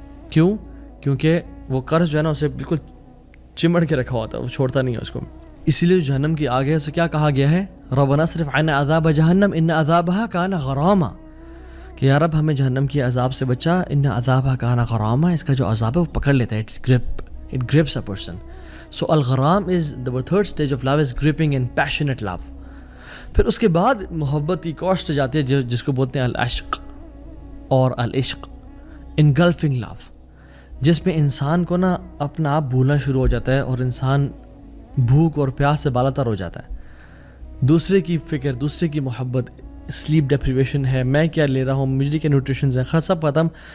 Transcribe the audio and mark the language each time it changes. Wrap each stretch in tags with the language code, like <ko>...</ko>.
<ur>کیوں؟ کیونکہ وہ قرض جو ہے نا اسے بالکل چمڑ کے رکھا ہوتا ہے, وہ چھوڑتا نہیں ہے اس کو. اسی لیے جو جہنم کی آگ ہے اسے کیا کہا گیا ہے,</ur> <ar>ربنا اصرف عنا عذاب جہنم ان عذابها کان غراما,</ar> <ur>کہ یا رب ہمیں جہنم کی عذاب سے بچا,</ur> <ar>ان عذابها کان غراما,</ar> <ur>اس کا جو عذاب ہے وہ پکڑ لیتا ہے.</ur> <en>It's grip, it grips a person. So الغرام is the third stage of love, is gripping and passionate love.</en> <ur>پھر اس کے بعد محبت کی ایک اور اسٹیج آتی ہے جس کو بولتے ہیں العشق اور العشق, انگلفنگ لو, جس میں انسان کو نا اپنا آپ بھولنا شروع ہو جاتا ہے اور انسان بھوک اور پیاس سے بالا تر ہو جاتا ہے. دوسرے کی فکر, دوسرے کی محبت, سلیپ ڈیپریویشن ہے, میں کیا لے رہا ہوں, مجھے کیا نیوٹریشنز ہیں, سب ختم.</ur>